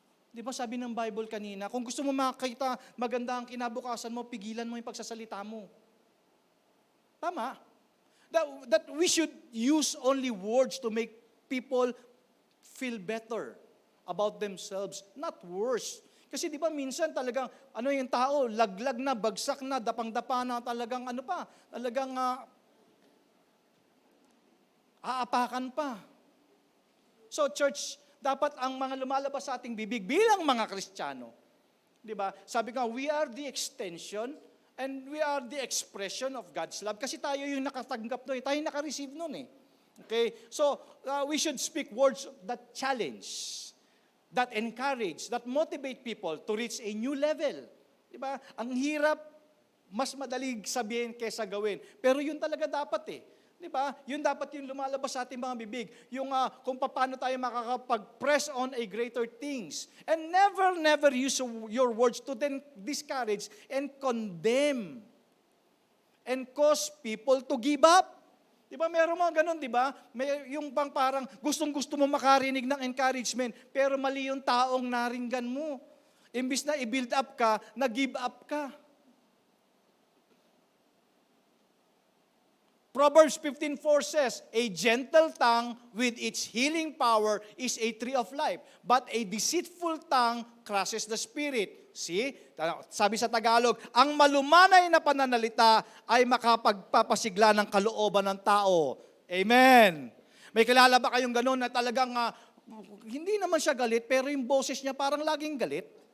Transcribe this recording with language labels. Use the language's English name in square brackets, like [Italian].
[Filipino] Di ba sabi ng Bible kanina, kung gusto mo makita maganda ang kinabukasan mo, pigilan mo yung pagsasalita mo. Tama? [English] That we should use only words to make people feel better about themselves, not worse. [Filipino] Kasi di ba minsan talagang, yung tao, laglag na, bagsak na, dapang-dapa na, talagang talagang aapakan pa. So church, dapat ang mga lumalabas sa ating bibig bilang mga Kristiyano, di ba? Sabi ko, [English] we are the extension and we are the expression of God's love. [Filipino] Kasi tayo yung nakatanggap nun, tayo yung nakareceive nun Okay? [English] So, we should speak words that challenge, that encourage, that motivate people to reach a new level. [Filipino] Diba? Ang hirap, mas madaling sabihin kaysa gawin. Pero yun talaga dapat Diba? Yun dapat yung lumalabas sa ating mga bibig. Yung kung paano tayo makakapag-press [English] on a greater things. And never use your words to then discourage and condemn and cause people to give up. [Filipino] Di ba, meron mga ganun, di ba? May, yung bang parang gustong-gusto mo makarinig ng encouragement, pero mali yung taong naringgan mo. Imbis na i-build up ka, nag-give up ka. [English] Proverbs 15:4 says, a gentle tongue with its healing power is a tree of life, but a deceitful tongue crushes the spirit. See? [Filipino] Sabi sa Tagalog, ang malumanay na pananalita ay makapagpapasigla ng kalooban ng tao. Amen. May kilala ba kayong gano'n na talagang hindi naman siya galit, pero yung boses niya parang laging galit?